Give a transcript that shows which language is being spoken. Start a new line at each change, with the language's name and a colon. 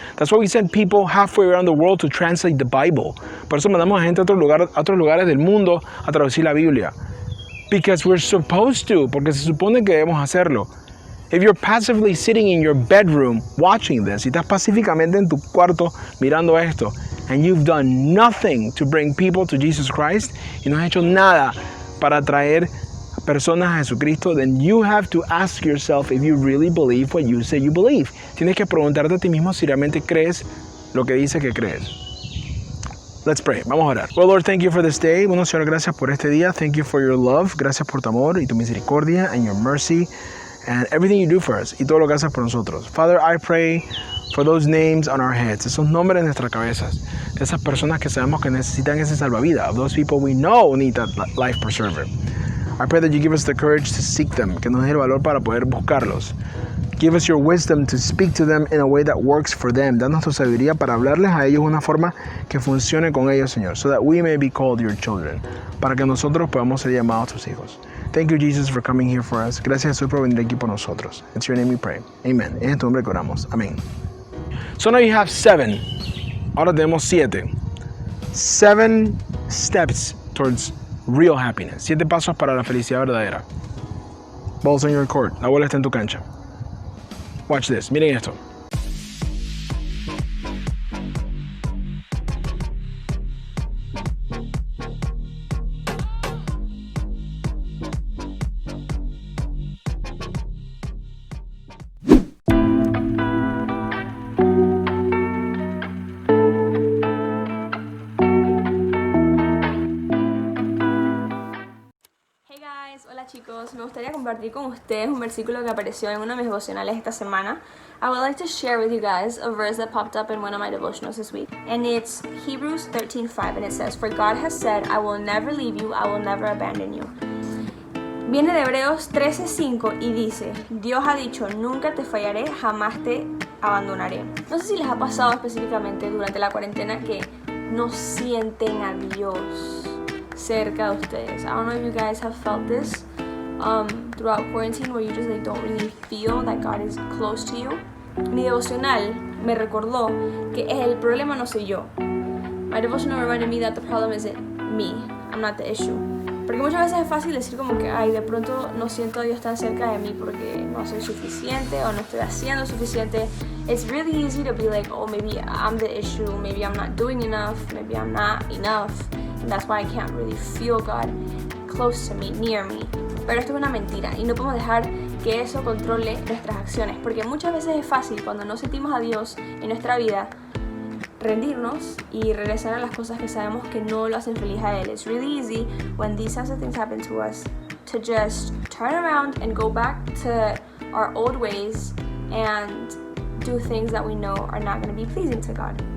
English: That's why we send people halfway around the world to translate the Bible.
Spanish: Por eso mandamos a gente a otros lugares del mundo a traducir la Biblia.
English: Because we're supposed to.
Spanish: Porque se supone que debemos hacerlo.
English: If you're passively sitting in your bedroom watching this,
Spanish: y estás pacíficamente en tu cuarto mirando esto,
English: and you've done nothing to bring people to Jesus Christ,
Spanish: y no has hecho nada para traer personas a Jesucristo,
English: then you have to ask yourself if you really believe what you say you believe.
Spanish: Tienes que preguntarte a ti mismo si realmente crees lo que dice que crees.
English: Let's pray.
Spanish: Vamos a orar.
English: Well, Lord, thank you for this day.
Spanish: Bueno, Señor, gracias por este día.
English: Thank you for your love.
Spanish: Gracias por tu amor y tu misericordia
English: and your mercy and everything you do for us
Spanish: y todo lo que haces por nosotros.
English: Father, I pray for those names on our heads,
Spanish: esos nombres en nuestras cabezas, esas personas que sabemos que necesitan ese salvavidas,
English: of those people we know need that life preserver. I pray that you give us the courage to seek them,
Spanish: que nos dé el valor para poder buscarlos.
English: Give us your wisdom to speak to them in a way that works for them.
Spanish: Danos tu sabiduría para hablarles a ellos de una forma que funcione con ellos, Señor,
English: so that we may be called your children,
Spanish: para que nosotros podamos ser llamados tus hijos.
English: Thank you, Jesus, for coming here for us.
Spanish: Gracias, Jesús, por venir aquí por nosotros.
English: It's your name we pray. Amen.
Spanish: En tu nombre que oramos. Amén.
English: So now you have 7. Ahora tenemos 7. 7 steps towards real happiness.
Spanish: 7 pasos para la felicidad verdadera.
English: Ball's on your court.
Spanish: La bola está en tu cancha.
English: Watch this.
Spanish: Miren esto. Hola chicos, me gustaría compartir con ustedes un versículo que apareció en uno de mis devocionales esta semana.
English: I would like to share with you guys a verse that popped up in one of my devotionals this week. And it's Hebrews 13:5, and it says, "For God has said, I will never leave you, I will never abandon you."
Spanish: Viene de Hebreos 13:5 y dice, Dios ha dicho, nunca te fallaré, jamás te abandonaré. No sé si les ha pasado específicamente durante la cuarentena que no sienten a Dios cerca de ustedes.
English: I don't know if you guys have felt this throughout quarantine, where you just don't really feel that God is close to you.
Spanish: Mi devocional me recordó que el problema no soy yo.
English: My devotional reminded me that the problem isn't me, I'm not the issue.
Spanish: Porque muchas veces es fácil decir como que, ay, de pronto no siento a Dios tan cerca de mí porque no soy suficiente o no estoy haciendo suficiente.
English: It's really easy to be like, oh, maybe I'm the issue, maybe I'm not doing enough, maybe I'm not enough. And that's why I can't really feel God close to me, near me.
Spanish: Pero esto es una mentira y no podemos dejar que eso controle nuestras acciones, porque muchas veces es fácil cuando no sentimos a Dios en nuestra vida rendirnos y regresar a las cosas que sabemos que no lo hacen feliz a Él.
English: It's really easy when these kinds of things happen to us to just turn around and go back to our old ways and do things that we know are not going to be pleasing to God.